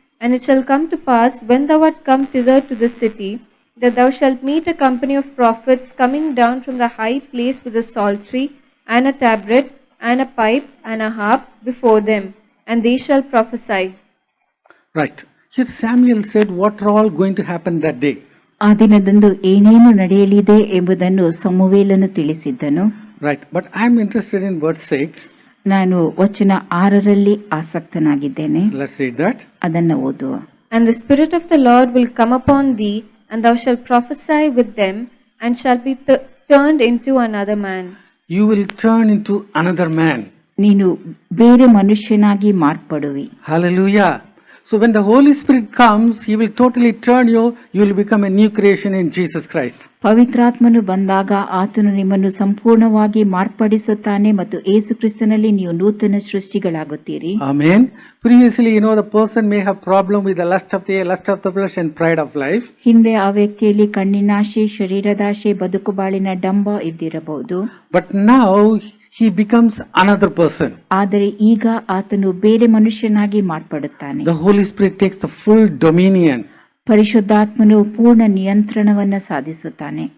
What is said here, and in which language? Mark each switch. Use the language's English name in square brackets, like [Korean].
[English] And it shall come to pass, when thou art come thither to the city, that thou shalt meet a company of prophets coming down from the high place with a psaltery, and a tabret, and a pipe, and a harp before them, and they shall prophesy. Right. Here Samuel said what are all going to happen that day. [Kannada] ಆ ದಿನದಂದು ಏನೇನು ನಡೆಯಲಿದೆ ಎಂಬುದನ್ನು ಸಮುವೇಲನು ತಿಳಿಸಿದ್ದನು. [English] Right. But I'm interested in verse 6. [Kannada] ನಾನು ವಚನ 6ರಲ್ಲಿ ಆಸಕ್ತನಾಗಿದ್ದೇನೆ. [English] Let's read that. [Kannada] ಅದನ್ನು ಓದುವ. [English] And the Spirit of the Lord will come upon thee, and thou shalt prophesy with them, and shalt be turned into another man. You will turn into another man. [Kannada] ನೀನು ಬೇರೆ ಮನುಷ್ಯನಾಗಿ ಮಾರ್ಪಡುವಿ. [English] Hallelujah. So when the Holy Spirit comes, He will totally turn you. You will become a new creation in Jesus Christ. [Kannada] ಪವಿತ್ರಾತ್ಮನು ಬಂದಾಗ ಆತನು ನಿಮ್ಮನ್ನು ಸಂಪೂರ್ಣವಾಗಿ ಮಾರ್ಪಡಿಸುತ್ತಾನೆ ಮತ್ತು ಯೇಸು ಕ್ರಿಸ್ತನಲ್ಲಿ ನೀವು ನೂತನ ಸೃಷ್ಟಿಗಳಾಗುತ್ತೀರಿ. [English] Amen. Previously, the person may have problem with the lust of the flesh and pride of life. [Kannada] ಹಿಂದೆ ಆ ವ್ಯಕ್ತಿಯಲ್ಲಿ ಕಣ್ಣಿನಾಶೆ, ಶರೀರದಾಶೆ, ಬದುಕುಬಾಳಿನ ಡಂಬ ಇದ್ದಿರಬಹುದು. [English] But now he becomes another person. [Kannada] ಆದರೆ ಈಗ ಆತನು ಬೇರೆ ಮನುಷ್ಯನಾಗಿ ಮಾರ್ಪಡುತ್ತಾನೆ. [English] The Holy Spirit takes the full dominion. [Kannada] ಪರಿಶುದ್ಧಾತ್ಮನು ಪೂರ್ಣ ನಿಯಂತ್ರಣವನ್ನು ಸಾಧಿಸುತ್ತಾನೆ.